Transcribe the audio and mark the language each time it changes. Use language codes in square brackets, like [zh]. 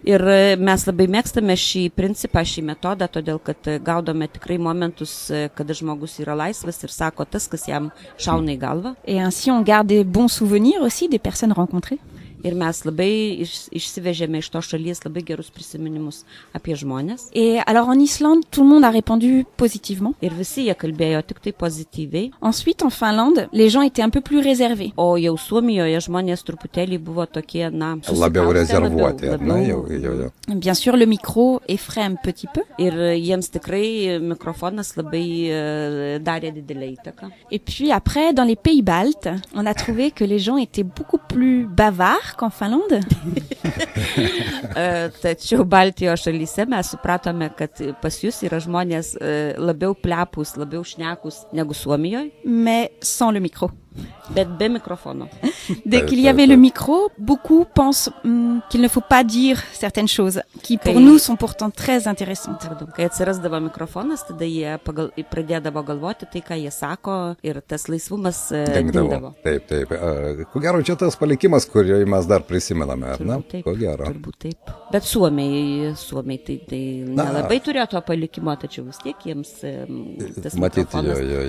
[lt] Ir mes labai mėgstame šį principą, šį metodą, todėl kad gaudome tikrai momentus, kada žmogus yra laisvas ir sako tas, kas jam šauna į galvą. [fr] Et ainsi on garde des bons souvenirs aussi des personnes rencontrées. [lt] Ir mes labai išsivežėme iš to šalies labai gerus prisiminimus apie žmonės. [fr] Et alors en Islande, tout le monde a répondu positivement. [lt] Ir visi jie kalbėjo tik tai pozityviai. [fr] Ensuite, en Finlande, les gens étaient un peu plus réservés. [lt] O jau Suomijoje žmonės truputėlį buvo tokie, labiau rezervuoti. [fr] Bien sûr, le micro effraie un petit peu. [lt] Ir jiems tikrai mikrofonas labai darė didelę įtaką. [fr] Et puis après, dans les pays baltes, on a trouvé que les gens étaient beaucoup plus bavards qu'en Finlande. [lt] Tačiau Baltijos šalyse mes supratome, kad pas jūs yra žmonės labiau plepus, labiau šnekus negu Suomijoje. [fr] Mais sans le micro. [lt] Bet be mikrofono. [fr] Dès qu'il y avait le micro, beaucoup pensent qu'il ne faut pas dire certaines choses qui pour nous sont pourtant très intéressantes. [lt] Kai atsirasdavo mikrofonas, tada jie pradėdavo galvoti tai, ką jie sako ir tas laisvumas dingdavo. Taip. Ko gero, čia tas palikimas, kurį mes dar prisimename, ar ne? Ko gero. Turbūt taip. Bet Suomiai tai nelabai turėjo to palikimo, tačiau vis tiek jiems tas mikrofonas.